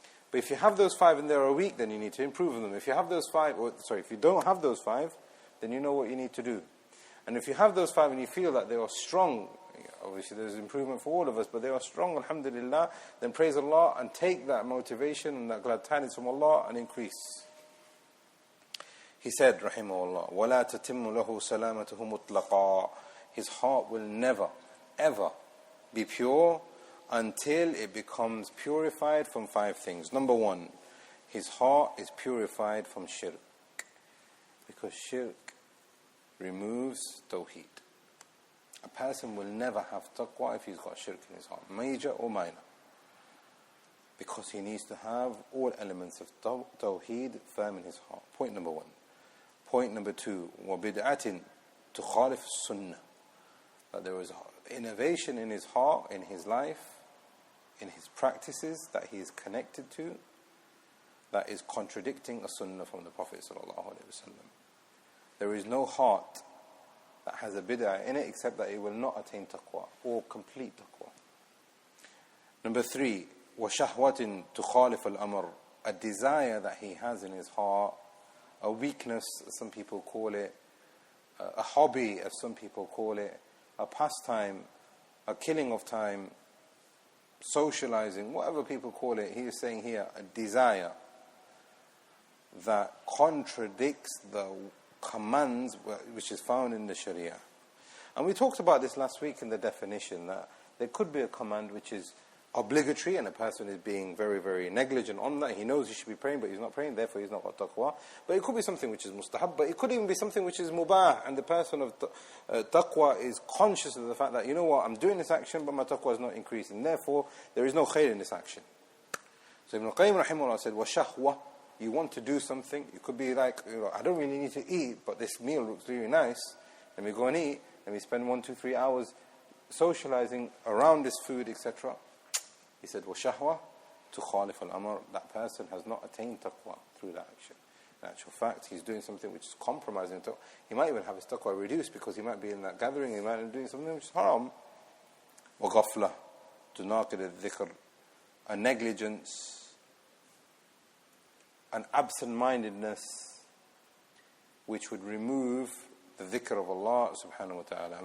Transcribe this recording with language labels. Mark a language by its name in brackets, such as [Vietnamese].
[English] But if you have those 5 and they are weak, then you need to improve on them. If you have those 5, if you don't have those 5, then you know what you need to do. And if you have those 5 and you feel that they are strong, obviously there's improvement for all of us, but they are strong, alhamdulillah, then praise Allah and take that motivation and that glad tidings from Allah and increase. He said, [Arabic] rahimahullah, وَلَا تَتِمُّ لَهُ سَلَامَتُهُ مُطْلَقًا. [English] His heart will never, ever be pure until it becomes purified from 5 things. Number 1, his heart is purified from shirk. Because shirk removes tawheed. A person will never have taqwa if he's got shirk in his heart, major or minor. Because he needs to have all elements of tawheed firm in his heart. Point number 1. Point number 2, [Arabic] وَبِدْعَةٍ تُخَالِفُ السُّنَّةِ. [English] That there is innovation in his heart, in his life, in his practices that he is connected to, that is contradicting a sunnah from the Prophet ﷺ. There is no heart that has a bid'ah in it except that it will not attain taqwa or complete taqwa. Number 3, [Arabic] وَشَهْوَةٍ تُخَالِفَ الْأَمْرِ. [English] A desire that he has in his heart, a weakness, as some people call it, a hobby, as some people call it, a pastime, a killing of time, socializing, whatever people call it. He is saying here a desire that contradicts the commands which is found in the Shariah. And we talked about this last week in the definition, that there could be a command which is obligatory and a person is being very, very negligent on that. He knows he should be praying but he's not praying, therefore he's not got taqwa. But it could be something which is mustahab, but it could even be something which is mubah, and the person of taqwa is conscious of the fact that, you know what, I'm doing this action but my taqwa is not increasing, therefore there is no khair in this action. So Ibn al-Qayyim rahimahullah said, وَشَهْوَةٍ. You want to do something, it could be like, I don't really need to eat, but this meal looks really nice, let me go and eat, let me spend 1, 2, 3 hours socializing around this food, etc. He said, [Arabic] وَشَهْوَةٍ تُخَالِفَ الْأَمْرِ. [English] That person has not attained taqwa through that action. In actual fact, he's doing something which is compromising taqwa. He might even have his taqwa reduced because he might be in that gathering, he might be doing something which is haram. [Arabic] وَغَفْلَةٍ تُنَاقِضِ الذِّكْرِ. [English] A negligence, an absent-mindedness which would remove the dhikr of Allah subhanahu wa ta'ala.